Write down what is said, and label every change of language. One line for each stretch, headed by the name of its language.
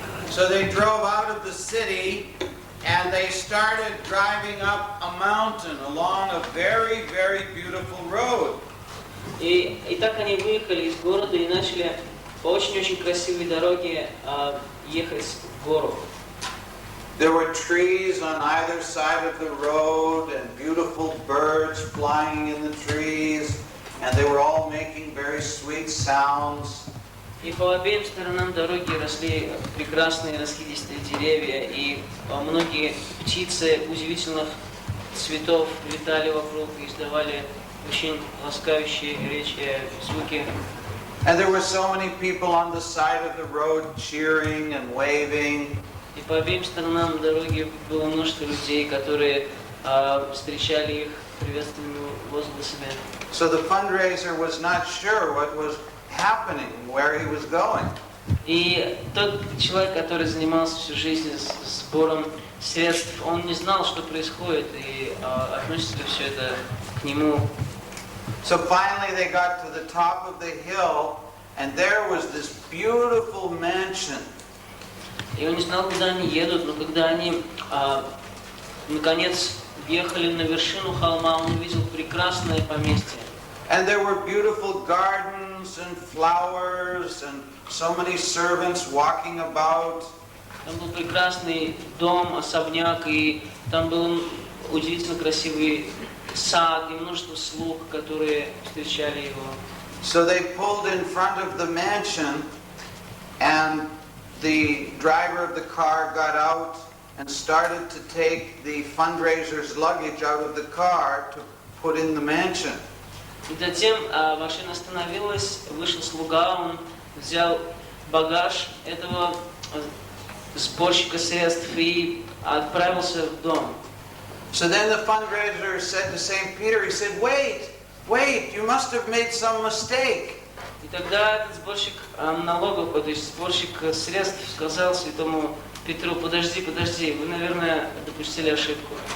English: So they drove out of the city and they started driving up a mountain along a very, very beautiful road.
Russian: И так они выехали из города и начали по очень-очень красивой дороге ехать в гору.
English: There were trees on either side of the road and beautiful birds flying in the trees, and they were all making very sweet sounds.
Russian: И по обеим сторонам дороги росли прекрасные раскидистые деревья, и многие птицы удивительных цветов летали вокруг и издавали очень ласкающие звуки.
English: And there were so many people on the side of the road cheering and waving.
Russian: И по обеим сторонам дороги было множество людей, которые встречали их приветственными возгласами.
English: So the fundraiser was not sure what was happening, where he was going.
Russian: И тот человек, который занимался всю жизнь сбором средств, он не знал, что происходит, и относится ли все это к нему.
English: So finally they got to the top of the hill, and there was this beautiful mansion.
Russian: И он не знал, куда они едут, но когда они наконец въехали на вершину холма, он увидел прекрасное поместье.
English: And there were beautiful gardens and flowers and so many servants walking about.
Russian: Там был прекрасный дом, особняк, и там был удивительно красивый сад и множество слуг, которые встречали его.
English: So they pulled in front of the mansion, and the driver of the car got out and started to take the fundraiser's luggage out of the car to put in the mansion.
Russian: И затем машина остановилась, вышел слуга, он взял багаж этого сборщика средств и отправился в дом.
English: So then the fundraiser said to St. Peter, he said, wait, you must have made some mistake.
Russian: И тогда этот сборщик налогов, то есть сборщик средств, сказал святому Петру: подожди, вы, наверное, допустили ошибку.